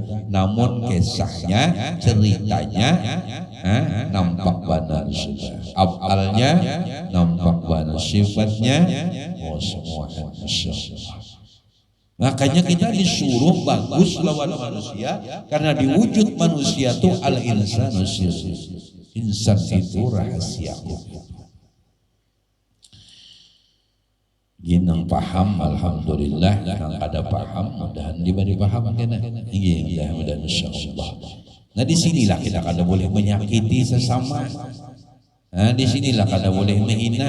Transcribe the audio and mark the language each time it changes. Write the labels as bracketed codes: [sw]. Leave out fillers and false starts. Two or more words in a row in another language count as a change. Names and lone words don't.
[id] Namun kisahnya, ceritanya nampak benar sudah. Afalnya nampak benar, sifatnya semua masyaallah. [bjn] Makanya kita disuruh bagus lawan manusia, karena di wujud manusia itu [ar] الإنسان سري. [id] Insan itu rahasia. [bjn] ginang paham alhamdulillah, nang kada paham mudahan diberi paham kena. [id] Iya mudah insyaallah. [bjn] Nah disinilah kita kada boleh menyakiti sesama. Nah disinilah kada boleh menghina.